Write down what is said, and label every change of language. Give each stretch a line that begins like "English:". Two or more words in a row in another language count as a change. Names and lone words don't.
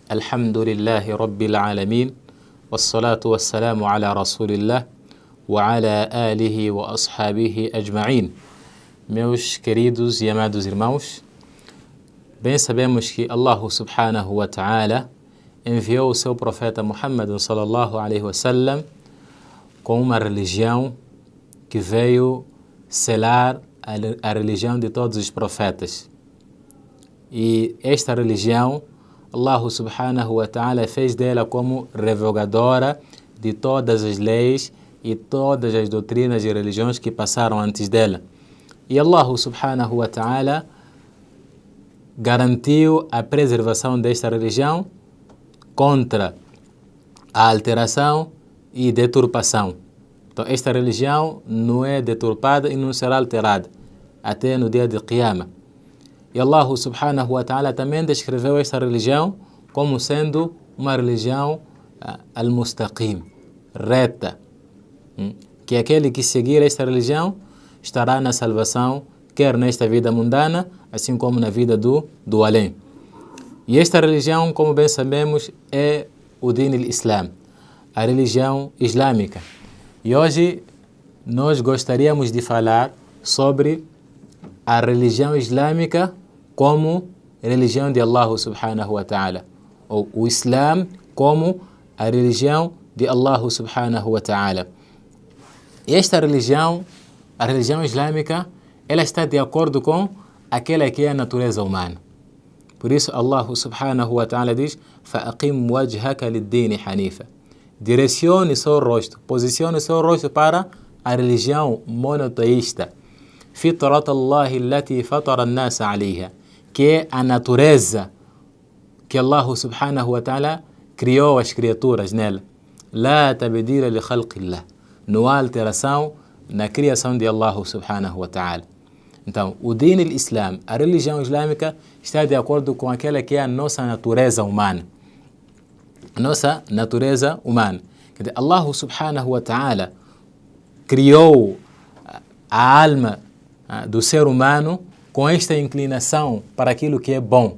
Arabic: الحمد لله رب العالمين والصلاة والسلام على رسول الله وعلى آله وأصحابه أجمعين.
Portuguese: Meus queridos e amados irmãos, bem sabemos que
Arabic: الله سبحانه وتعالى
Portuguese: enviou o seu profeta Muhammad
Arabic: صلى الله عليه وسلم
Portuguese: com uma religião que veio selar a religião de todos os profetas. E esta religião,
Arabic: الله سبحانه وتعالى
Portuguese: fez dela como revogadora de todas as leis e todas as doutrinas e religiões que passaram antes dela. E
Arabic: الله سبحانه وتعالى
Portuguese: garantiu a preservação desta religião contra a alteração e deturpação. Então, esta religião não é deturpada e não será alterada até no dia de Qiyamah. E
Arabic: الله سبحانه وتعالى
Portuguese: também descreveu esta religião como sendo uma religião al-mustaqim, reta, que aquele que seguir esta religião estará na salvação, quer nesta vida mundana, assim como na vida do além. E esta religião, como bem sabemos, é o
Arabic: دين الإسلام,
Portuguese: a religião islâmica. E hoje nós gostaríamos de falar sobre a religião islâmica como religião de
Arabic: الله سبحانه وتعالى,
Portuguese: ou o Islam como a religião de
Arabic: الله سبحانه وتعالى.
Portuguese: E esta religião, a religião islâmica, ela está de acordo com aquela que é a natureza humana. Por isso
Arabic: الله سبحانه وتعالى
Portuguese: diz:
Arabic: فَأَقِمْ وَجْهَكَ لِلدِّينِ حَنِيفًا.
Portuguese: Direcione seu rosto, posicione seu rosto para a religião monoteísta.
Arabic: فِطْرَةَ اللَّهِ الَّتِي فَطَرَ النَّاسَ عَلَيْهَا,
Portuguese: que é a natureza que
Arabic: الله سبحانه وتعالى
Portuguese: criou as criaturas nela.
Arabic: لَا تَبْدِيلَ لِخَلْقِ اللَّهِ.
Portuguese: Não há alteração na criação de
Arabic: الله سبحانه وتعالى.
Portuguese: Então, o
Arabic: دين الإسلام,
Portuguese: a religião islâmica, está de acordo com aquela que é a nossa natureza humana. A nossa natureza humana. Quer dizer,
Arabic: الله سبحانه وتعالى
Portuguese: criou a alma do ser humano com esta inclinação para aquilo que é bom.